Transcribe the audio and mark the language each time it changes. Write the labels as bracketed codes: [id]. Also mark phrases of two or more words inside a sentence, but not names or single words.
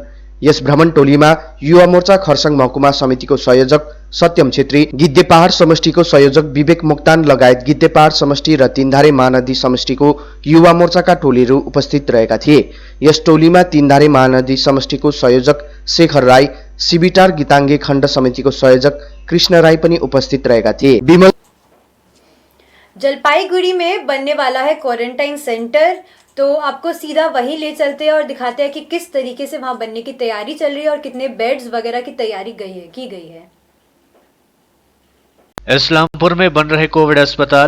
[ne] यस भ्रमण टोलीमा युवा मोर्चा खरसाङ महकुमा समितिको संयोजक सत्यम छेत्री, गिद्धे पहाड समष्टिको संयोजक विवेक मोक्तान लगायत गिद्धे पहाड समष्टि र तीनधारे महानदी समष्टिको युवा मोर्चाका टोलीहरू उपस्थित रहेका थिए। यस टोलीमा तीनधारे महानदी समष्टिको संयोजक शेखर राई, सिबिटार गीताङ्गे खण्ड समितिको संयोजक कृष्ण राई पनि उपस्थित रहेका थिए। विमल [hi] जलपाईगुड़ी में बनने वाला है क्वारंटाइन सेंटर, तो आपको सीधा वहीं ले चलते हैं और दिखाते हैं कि किस तरीके से वहाँ बनने की तैयारी चल रही है और कितने बेड्स वगैरह की तैयारी की गई है। इस्लामपुर में बन रहे कोविड अस्पताल।